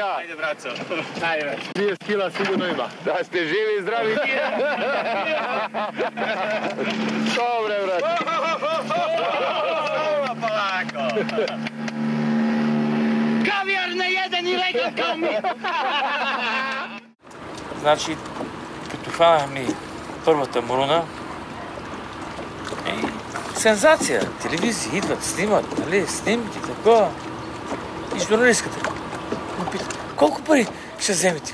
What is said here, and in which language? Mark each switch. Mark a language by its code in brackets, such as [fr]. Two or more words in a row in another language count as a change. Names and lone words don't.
[sr] Ajde, braco. Ajde. 30 kila sigurno ima. Da ste živi i zdravi. Dobre, brate. Polako. Kavijar ne jede ni lega kao mi. [bg] Значи, като хванахме първата морона, сензация. Телевизии идват, снимат, нали, снимки, такова. И журналистката ме пита, колко пари ще вземете?